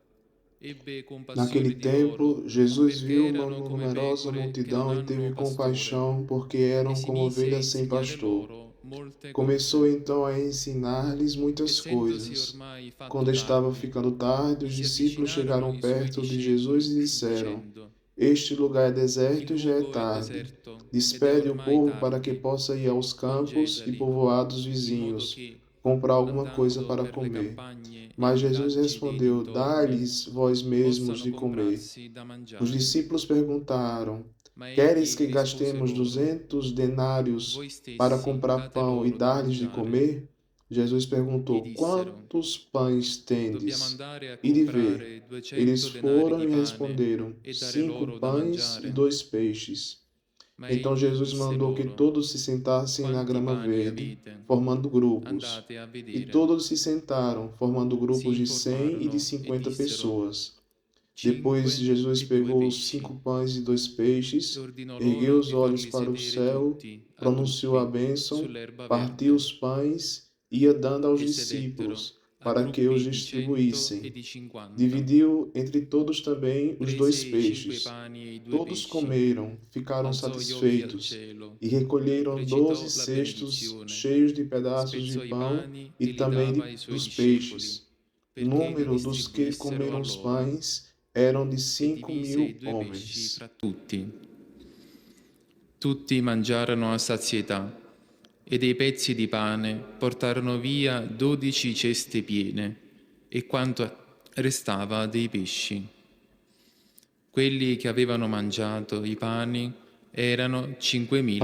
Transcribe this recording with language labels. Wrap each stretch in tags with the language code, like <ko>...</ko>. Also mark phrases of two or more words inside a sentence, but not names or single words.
<it>Ebbe compassione</it> <pt>Naquele</pt> <it>di loro,</it> <pt>tempo, Jesus</pt> <it>perché</it> <pt>viu uma</pt> <it>erano come</it> <pt>numerosa</pt> <it>pecore che</it> <pt>multidão</pt> <it>non</it> <pt>e teve</pt> <it>hanno pastore,</it> <pt>compaixão, porque</pt> <it>e</it> <pt>eram</pt> <it>si</it> <pt>como</pt> <it>mise a</it> <pt>ovelhas sem</pt> <it>insegnare</it> <pt>pastor.</pt> <it>loro molte</it> <pt>Começou</pt> <it>cose.</it> <pt>então a ensinar-lhes muitas</pt> <it>Essendosi</it> <pt>coisas.</pt> <it>ormai fatto</it> <pt>Quando estava</pt> <it>tardi,</it> <pt>ficando tarde, os</pt> <it>gli si</it> <pt>discípulos</pt> <it>avvicinarono</it> <pt>chegaram</pt> <it>i suoi</it> <pt>perto de Jesus e</pt> <it>discepoli,</it> <pt>disseram:</pt> <it>dicendo:</it> <pt>Este lugar é</pt> <it>Il</it> <pt>deserto e já é</pt> <it>luogo è</it> <pt>tarde.</pt> <it>deserto ed è</it> <pt>Despede o</pt> <it>ormai</it> <pt>povo para que</pt> <it>tardi.</it> <pt>possa ir aos campos e</pt> <it>Congedali,</it> <pt>povoados</pt> <it>in modo</it> <pt>vizinhos,</pt> <it>che,</it> <pt>comprar alguma coisa</pt> <it>andando</it> <pt>para</pt> <it>per le</it> <pt>comer.</pt> <it>campagne e i</it> <pt>Mas Jesus</pt> <it>villaggi dei</it> <pt>respondeu:</pt> <it>dintorni,</it> <pt>Dai-lhes vós mesmos</pt> <it>possano</it> <pt>de comer.</pt> <it>comprarsi da</it> <pt>Os</pt> <it>mangiare.</it> <pt>discípulos perguntaram:</pt> <it>Ma</it> <pt>Queres</pt> <it>egli</it> <pt>que</pt> <it>rispose</it> <pt>gastemos</pt> <it>loro:</it> <pt>200 denários</pt> <it>Voi</it> <pt>para</pt> <it>stessi</it> <pt>comprar</pt> <it>date</it> <pt>pão e</pt> <it>loro da</it> <pt>dar-lhes de</pt> <it>mangiare.</it> <pt>comer? Jesus</pt> <it>Gli</it> <pt>perguntou:</pt> <it>dissero:</it> <pt>Quantos pães</pt> <it>Dobbiamo</it> <pt>tendes?</pt> <it>andare a</it> <pt>Ide ver.</pt> <it>comprare 200</it> <pt>Eles</pt> <it>denari</it> <pt>foram</pt> <it>di</it> <pt>e</pt> <it>pane</it> <pt>responderam:</pt> <it>e dare</it> <pt>5</pt> <it>loro da</it> <pt>pães e</pt> <it>mangiare.</it> <pt>2 peixes.</pt> <it>Ma</it> <pt>Então</pt> <it>egli</it> <pt>Jesus</pt> <it>disse</it> <pt>mandou que</pt> <it>loro:</it> <pt>todos se sentassem na</pt> <it>Quanti</it> <pt>grama</pt> <it>pani</it> <pt>verde,</pt> <it>avete?</it> <pt>formando grupos.</pt> <it>Andate a</it> <pt>E</pt> <it>vedere.</it> <pt>todos se sentaram, formando</pt> <it>Si</it> <pt>grupos de 100 e de</pt> <it>informarono e</it> <pt>50</pt> <it>dissero:</it> <pt>pessoas. Depois</pt> <it>5</it> <pt>Jesus</pt> <it>e 2</it> <pt>pegou os</pt> <it>pesci.</it> <pt>5 pães e 2</pt> <it>E</it> <pt>peixes,</pt> <it>ordinò</it> <pt>ergueu</pt> <it>loro</it> <pt>os</pt> <it>di</it> <pt>olhos</pt> <it>farli</it> <pt>para o</pt> <it>sedere</it> <pt>céu,</pt> <it>tutti, a</it> <pt>pronunciou a</pt> <it>gruppi,</it> <pt>bênção,</pt> <it>sull'erba</it> <pt>partiu</pt> <it>verde.</it> <pt>os pães e ia dando aos</pt> <it>E sedettero</it> <pt>discípulos,</pt> <it>a</it> <pt>para que os</pt> <it>gruppi di 100 e</it> <pt>distribuíssem.</pt> <it>di 50.</it> <pt>Dividiu entre todos também os</pt> <it>Prese</it> <pt>2</pt> <it>i 5</it> <pt>peixes.</pt> <it>pani e i 2</it> <pt>Todos</pt> <it>pesci,</it> <pt>comeram, ficaram</pt> <it>alzò gli occhi al</it> <pt>satisfeitos</pt> <it>cielo,</it> <pt>e recolheram 12</pt> <it>recitò la</it> <pt>cestos</pt> <it>benedizione,</it> <pt>cheios de pedaços de</pt> <it>spezzò i</it> <pt>pão</pt> <it>pani</it> <pt>e</pt> <it>e li</it> <pt>também</pt> <it>dava ai suoi</it> <pt>dos</pt> <it>discepoli,</it> <pt>peixes. O</pt> <it>perché li</it> <pt>número dos que</pt> <it>distribuissero a</it> <pt>comeram os</pt> <it>loro,</it> <pt>pães eram de</pt> <it>e</it> <pt>5</pt> <it>divise i</it> <pt>mil</pt> <it>2 pesci</it> <pt>homens.</pt> <it>fra tutti. Tutti mangiarono a sazietà, e dei pezzi di pane portarono via 12 ceste piene, e quanto restava dei pesci. Quelli che avevano mangiato i pani erano 5.000</it>